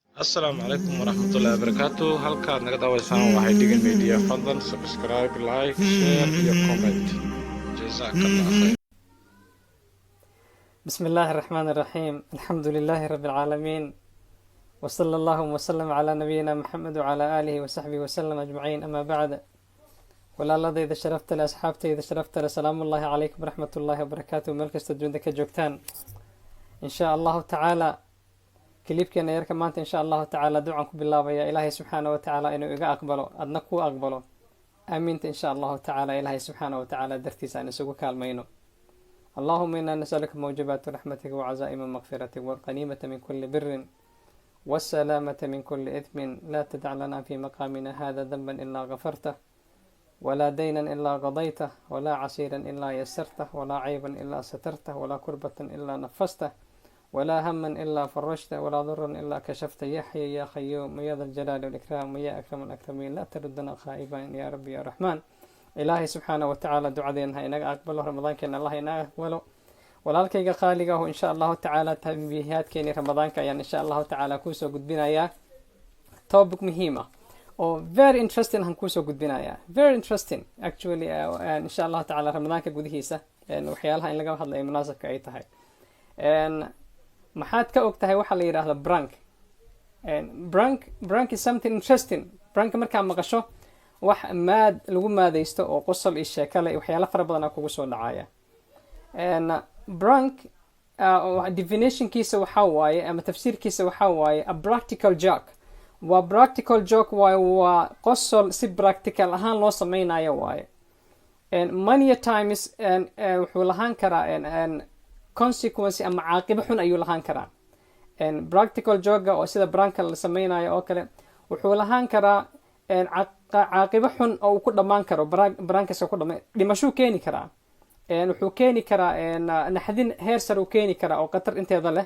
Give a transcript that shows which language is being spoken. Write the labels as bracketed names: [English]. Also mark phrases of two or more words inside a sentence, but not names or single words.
[Arabic] السلام عليكم ورحمة الله وبركاته. [Somali] halkaad naga daawaysaan waxay dhigan media fadlan [English] subscribe like share [Somali] iyo comment [Arabic] جزاك الله خير. بسم الله الرحمن الرحيم. الحمد لله رب العالمين، وصلى الله وسلم على نبينا محمد وعلى آله وصحبه وسلم أجمعين. أما بعد، [Somali] walaalada ida sharafta leh, asxaabtayda sharafta leh, [Arabic] سلام الله عليكم ورحمة الله وبركاته. [Somali] meel kasta adduunta ka joogtaan, [Arabic] إن شاء الله تعالى [Somali] kilibkeena yarka maanta [Arabic] إن شاء الله تعالى [Somali] ducaan ku bilaabaya ilaahay [Arabic] سبحانه وتعالى [Somali] inuu iga aqbalo, adna ku aqbalo. aamiinta [Arabic] إن شاء الله تعالى. [Somali] ilaahay [Arabic] سبحانه وتعالى [Somali] dartiisa aan isugu kaalmayno. [Arabic] اللهم إنا نسألك موجبات رحمتك وعزائم مغفرتك والغنيمة من كل بر والسلامة من كل إثم. لا تدع لنا في مقامنا هذا ذنبا إلا غفرته، ولا دينا إلا قضيته، ولا عسيرا إلا يسرته، ولا عيبا إلا سترته، ولا كربة إلا نفسته، ولا هما إلا فرجته، ولا ضرا إلا كشفته. يا حي يا قيوم يا ذا الجلال والإكرام يا أكرم الأكرمين. لا تردنا خائبين يا ربي يا رحمن. [Somali] ilaahay [Arabic] سبحانه وتعالى [Somali] ducadeena ha inaga aqbalo, ramadaankeena allah inaga aqbalo. walaalkayga qaaliga ahu [Arabic] إن شاء الله تعالى [Somali] tanbiihaadkeeni ramadaanka ayaan [Arabic] إن شاء الله تعالى [Somali] kuusoo gudbinayaa topic muhiim ah oo [English] very interesting [Somali] han kuusoo gudbinayaa, [English] very interesting actually. [Arabic] إن شاء الله تعالى [Somali] ramadaanka gudihiisa waxyaalaha in laga hadlayo munaasabka ay tahay. maxaad ka og tahay waxaa la yidhaahda brank [English] is something interesting. [Somali] brank markaa maqasho wax lagu maadaysto oo qosol iyo sheekale iyo waxyaalo fara badan kugu soo dhacaya. brank definitionkiisa waxaa waaye ama tafsiirkiisa waxaa waaye [English] a practical joke. [Somali] waa [English] practical joke [Somali] waaye, waa qosol si practical ahaan loo sameynayo waaye. [English] many times [Somali] wuxuu lahaan karaa consequence ama caaqibo xun ayuu lahaan karaa. [English] practical joke [Somali] oo sida branka la sameynayo oo kale wuxuu lahaan karaa caaqibo xun oo uu ku dhammaan karo. brankas ku dhama dhimashuu keeni karaa, wuxuu keeni karaa naxdin heer sar uu keeni karaa oo khatar inteeda leh.